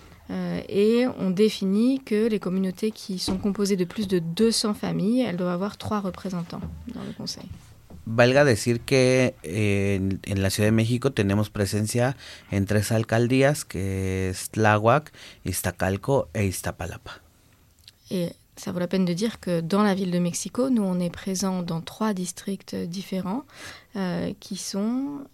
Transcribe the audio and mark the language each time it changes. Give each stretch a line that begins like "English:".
French: Et on définit que les communautés qui sont composées de plus de 200 familles, elles doivent avoir 3 représentants dans le conseil.
Spanish: Valga decir que en la Ciudad de México tenemos presencia en 3 alcaldías, que es Tláhuac, Iztacalco e Iztapalapa.
French: Et ça vaut la peine de dire que dans la ville de Mexico, nous on est présent dans 3 districts différents qui sont